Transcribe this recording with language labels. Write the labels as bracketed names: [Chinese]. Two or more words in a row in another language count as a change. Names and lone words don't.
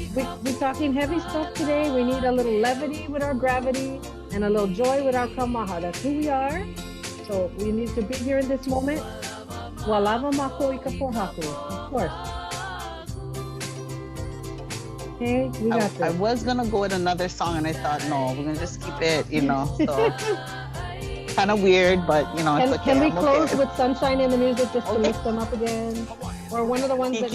[English] we're talking heavy stuff today. We need a little levity with our gravity and a little joy with our kamaha. That's who we are. So we need to be here in this moment. Walava mako ika pohaku. Of course. Okay, we got this. I was gonna go with another song, and I thought, no, we're gonna just keep it, So kind of weird, but it's okay. Can we close with Sunshine in the Music just to lift them up again? Or one of the ones that